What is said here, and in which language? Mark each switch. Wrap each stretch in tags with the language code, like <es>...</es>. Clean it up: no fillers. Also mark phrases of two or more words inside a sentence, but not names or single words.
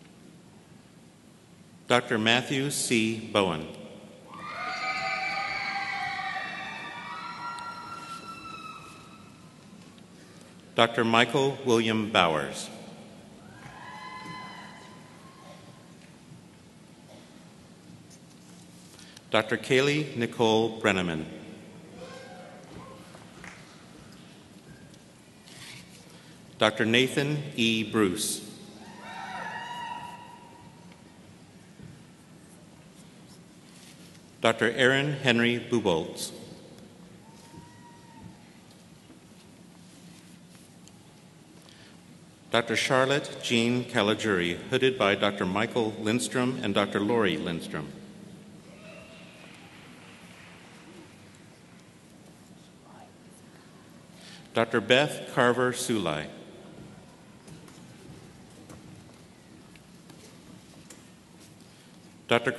<en>Dr. Matthew C. Bowen. Dr. Michael William Bowers. Dr. Kaylee Nicole Brenneman. Dr. Nathan E. Bruce. Dr. Aaron Henry Buboltz. Dr. Charlotte Jean Caligiuri, hooded by Dr. Michael Lindstrom and Dr. Lori Lindstrom. Dr. Beth Carver Sulai. Dr.</en>